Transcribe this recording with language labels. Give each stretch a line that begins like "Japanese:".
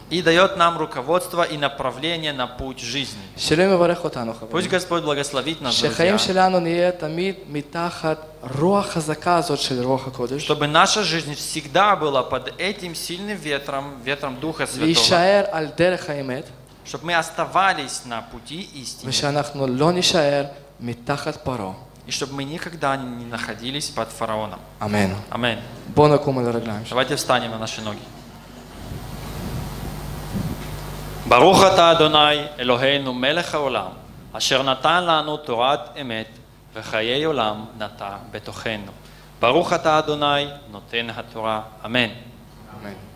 Russian: И дает нам руководство и направление на путь жизни.
Hebrew: שאלוהים מברך אותנו,
Russian: Пусть
Hebrew: חברים.
Russian: Господь благословит нас,
Hebrew: שחיים
Russian: друзья,
Hebrew: שלנו נהיה תמיד מתחת רוח חזקה הזאת של רוח הקודש,
Russian: чтобы наша жизнь всегда была под этим сильным ветром, ветром Духа Святого,
Hebrew: להישאר על דרך האמת,
Russian: чтобы мы оставались на пути истины,
Hebrew: ושאנחנו לא נישאר מתחת פרעה.
Russian: и чтобы мы никогда не находились под фараоном.
Hebrew: אמן.
Russian: Аминь.
Hebrew: בואו נקום על הרגליים.
Russian: Давайте встанем на наши ноги.
Hebrew: ברוך אתה אדוני אלוהינו מלך העולם, אשר נתן לנו תורת אמת וחיי עולם נטע בתוכנו. ברוך אתה אדוני נותן התורה. אמן. אמן.